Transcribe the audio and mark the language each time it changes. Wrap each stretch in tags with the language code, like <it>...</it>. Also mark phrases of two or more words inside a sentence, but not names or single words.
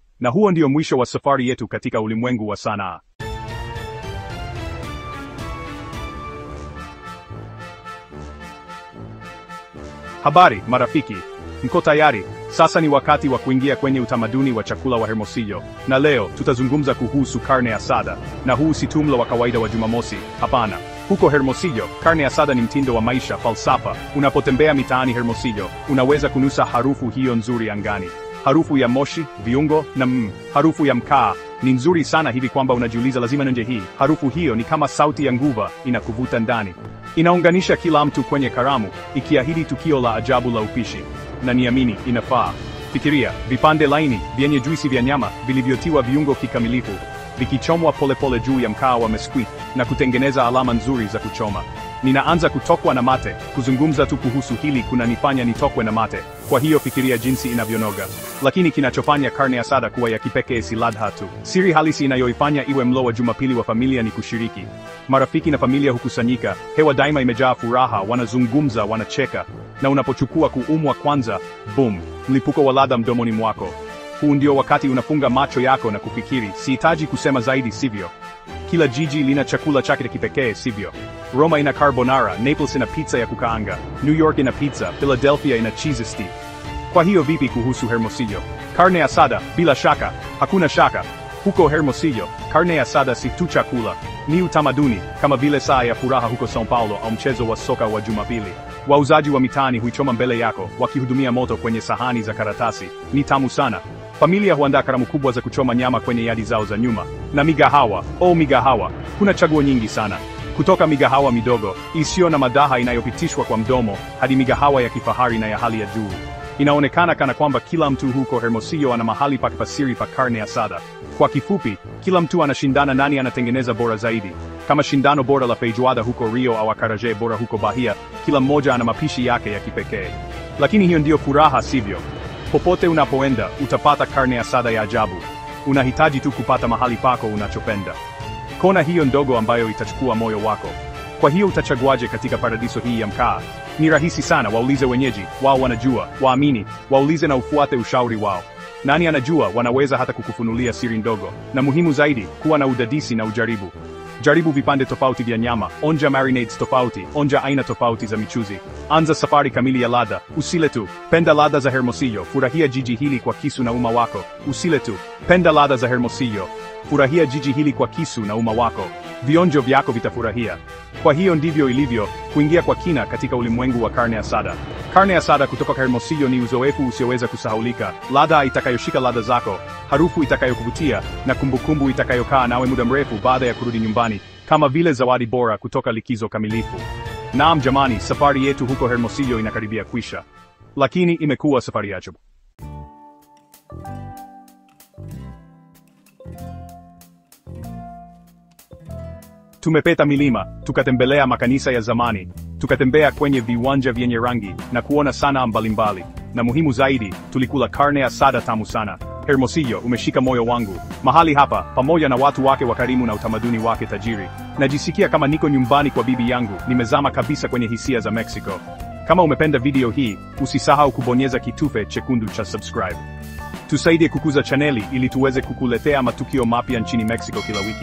<sw>Na huo ndio mwisho wa safari yetu katika ulimwengu wa sanaa. Habari, marafiki. Mko tayari? Sasa ni wakati wa kuingia kwenye utamaduni wa chakula wa Hermosillo. Na leo, tutazungumza kuhusu</sw> <es>carne asada.</es> <sw>Na huu si tu mlo wa kawaida wa Jumamosi, hapana. Huko Hermosillo,</sw> <es>carne asada</es> <sw>ni mtindo wa maisha, falsafa. Unapotembea mitaani Hermosillo, unaweza kunusa harufu hiyo nzuri angani. Harufu ya moshi, viungo, na harufu ya mkaa. Ni nzuri sana hivi kwamba unajiuliza lazima nje hii. Harufu hiyo ni kama sauti ya nguva, inakuvuta ndani. Inaunganisha kila mtu kwenye karamu, ikiahidi tukio la ajabu la upishi. Na niamini, inafaa. Fikiria, vipande laini, vyenye juisi vya nyama, vilivyotiwa viungo kikamilifu, vikichomwa polepole juu ya mkaa wa mesquite, na kutengeneza alama nzuri za kuchoma. Ninaanza kutokwa na mate. Kuzungumza tu kuhusu hili kunanifanya nitokwe na mate. Kwa hiyo fikiria jinsi inavyonoga. Lakini kinachofanya</sw> <es>carne asada</es> <sw>kuwa ya kipekee si ladha tu. Siri halisi inayoifanya iwe mlo wa Jumapili wa familia ni kushiriki. Marafiki na familia hukusanyika, hewa daima imejaa furaha, wanazungumza, wanacheka. Na unapochukua kuumwa kwanza, boom, mlipuko wa ladha mdomoni mwako. Huu ndio wakati unafunga macho yako na kufikiri, sihitaji kusema zaidi, sivyo? Kila jiji lina chakula chake kipekee, sivyo? Roma ina carbonara, Naples ina pizza ya kukaanga, New York ina pizza, Philadelphia ina</sw> <en>cheese stick.</en> <sw>Kwa hiyo vipi kuhusu Hermosillo?</sw> <es>Carne asada,</es> <sw>bila shaka, hakuna shaka. Huko Hermosillo,</sw> <es>carne asada</es> <sw>si tu chakula, ni utamaduni, kama vile saa ya furaha huko São Paulo au mchezo wa soka wa Jumapili. Wauzaji wa mitaani huichoma mbele yako, wakihudumia moto kwenye sahani za karatasi. Ni tamu sana. Familia huandaa karamu kubwa za kuchoma nyama kwenye yadi zao za nyuma. Na migahawa, migahawa, kuna chaguo nyingi sana. Kutoka migahawa midogo, isiyo na madaha inayopitishwa kwa mdomo, hadi migahawa ya kifahari na ya hali ya juu. Inaonekana kana kwamba kila mtu huko Hermosillo ana mahali pake pa siri pa</sw> <es>carne asada.</es> <sw>Kwa kifupi, kila mtu anashindana nani anatengeneza bora zaidi. Kama shindano bora la feijoada huko Rio au acarajé bora huko Bahia, kila mmoja ana mapishi yake ya kipekee. Lakini hiyo ndiyo furaha, sivyo? Popote unapoenda, utapata</sw> <es>carne asada</es> <sw>ya ajabu. Unahitaji tu kupata mahali pako unachopenda. Kona hiyo ndogo ambayo itachukua moyo wako. Kwa hiyo utachaguaje katika paradiso hii ya mkaa? Ni rahisi sana, waulize wenyeji, wao wanajua, waamini, waulize na ufuate ushauri wao. Nani anajua, wanaweza hata kukufunulia siri ndogo. Na muhimu zaidi, kuwa na udadisi na ujaribu. Jaribu vipande tofauti vya nyama, onja marinades tofauti, onja aina tofauti za michuzi. Anza safari kamili ya ladha, usile tu. Penda ladha za Hermosillo, furahia jiji hili kwa kisu na uma wako. Usile tu. Penda ladha za Hermosillo. Furahia jiji hili kwa kisu na uma wako. Vionjo vyako vitafurahia. Kwa hiyo ndivyo ilivyo, kuingia kwa kina katika ulimwengu wa</sw> <es>carne asada. Carne asada</es> <sw>kutoka Hermosillo ni uzoefu usioweza kusahaulika, ladha itakayoshika ladha zako, harufu itakayokuvutia, na kumbukumbu itakayokaa nawe muda mrefu baada ya kurudi nyumbani, kama vile zawadi bora kutoka likizo kamilifu. Naam jamani, safari yetu huko Hermosillo inakaribia kwisha. Lakini imekuwa safari ya ajabu. Tumepeta milima, tukatembelea makanisa ya zamani, tukatembea kwenye viwanja vyenye rangi, na kuona sanaa mbalimbali. Na muhimu zaidi, tulikula</sw> <es>carne asada</es> <sw>tamu sana. Hermosillo umeshika moyo wangu. Mahali hapa, pamoja na watu wake wakarimu na utamaduni wake tajiri, najisikia kama niko nyumbani kwa bibi yangu, nimezama kabisa kwenye hisia za Mexico. Kama umependa video hii, usisahau kubonyeza kitufe chekundu cha subscribe. Tusaidie kukuza chaneli ili tuweze kukuletea matukio mapya nchini Mexico kila wiki.</sw>